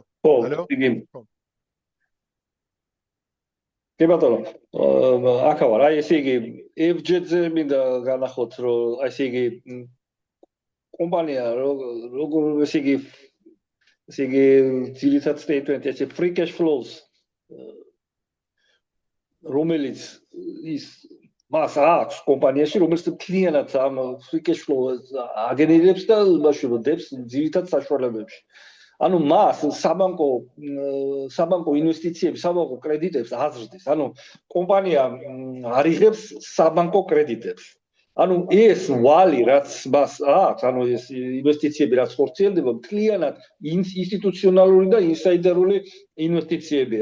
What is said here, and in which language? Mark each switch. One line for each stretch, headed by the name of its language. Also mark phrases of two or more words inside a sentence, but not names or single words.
Georgian: ალო? კი ბატონო. აქ ვარ. აი ესე იგი FJ-ზე მინდა განახოთ რომ აი ესე იგი კომპანია როგორ ესე იგი ძირითად statement-ი ესე
English: free cash flows
Georgian: რომელიც ის მას აქვს კომპანიაში რომელიც მთლიანად ამ
English: free cash flows
Georgian: აგენერირებს და ბაშურობს ძირითად საშუალებებში. ანუ მას საბანკო ინვესტიციები, საბანკო კრედიტებს აზრდის. ანუ კომპანია არიღებს საბანკო კრედიტებს. ანუ ეს ვალი რაც მას აქვს, ანუ ეს ინვესტიციები რაც ხორციელდება, მთლიანად ინსტიტუციონალური და ინსაიდერული ინვესტიციებია.